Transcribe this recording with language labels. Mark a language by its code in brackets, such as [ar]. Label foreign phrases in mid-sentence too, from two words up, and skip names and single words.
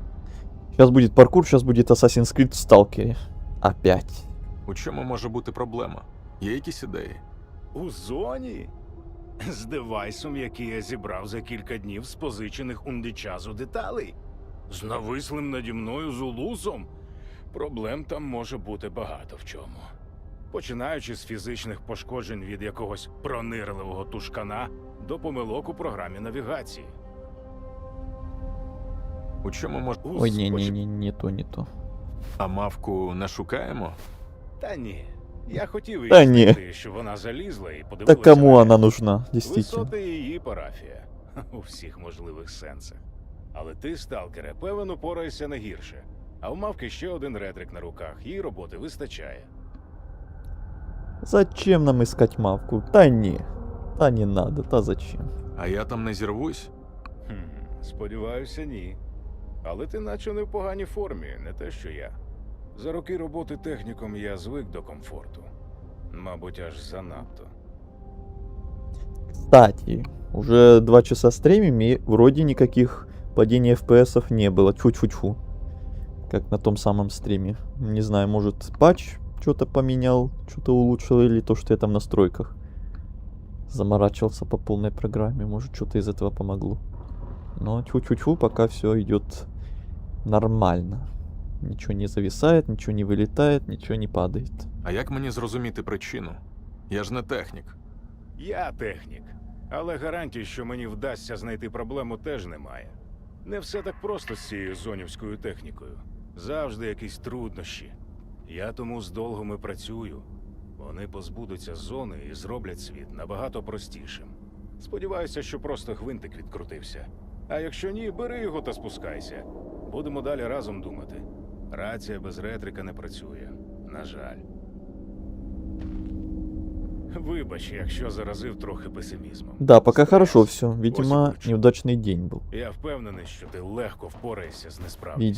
[ru] Сейчас будет паркур, сейчас будет Assassin's Creed в Сталкере. Опять. [uk] У чому може бути проблема? Є якісь ідеї? У зоні? З девайсом, який я зібрав за кілька днів з позичених у Ndичазу деталей? З навислим наді мною Зулусом? Проблем там може бути багато в чому. Починаючи з фізичних пошкоджень від якогось пронирливого тушкана до помилок у програмі навігації. У чому може... Ой, не то. А мавку не шукаємо? Та ні. Я хотів її Та ні. знайти, що вона залізла і подивилася. [ru] Да кому она нужна, действительно. [uk] Висоти її парафія. у всіх можливих сенсах. Але ти, сталкере, певен, упораєшся не гірше. А у мавки ще один ретрик на руках, їй роботи вистачає. [ru] Зачем нам искать мавку? [uk] Та ні. [ru] Та не надо, та зачем? [uk] А я там не зірвусь? Сподіваюся, ні. Але ти наче не в поганій формі, не те, що я. За роки роботи техніком я звик до комфорту. Мабуть, аж занадто. [ru] Кстати, уже 2 часа стримим, и вроде никаких падений FPS не было. Тьфу-тьфу-тьфу. Как на том самом стриме. Не знаю, может патч что-то поменял, что-то улучшил, или то, что я там в настройках заморачивался по полной программе. Может, что-то из этого помогло. Но тьфу-тьфу-тьфу, пока все идет нормально. Ничего не зависает, ничего не вылетает, ничего не падает. [uk] А як мені зрозуміти причину? Я ж не технік. Я технік. Але гарантій, що мені вдасться знайти проблему, теж немає. Не все так просто з цією зонівською технікою. Завжди якісь труднощі. Я тому з Долгом і працюю. Вони позбудуться зони і зроблять світ набагато простішим. Сподіваюся, що просто гвинтик відкрутився. А якщо ні, бери його та спускайся. Будемо далі разом думати. Рація без ретрика не працює. На жаль. Вибач, якщо заразив трохи песимізмом. [ru] Да, пока хорошо все. Видимо, неудачный день был. [uk] Я впевнений, що ти легко впораєшся з несправністю.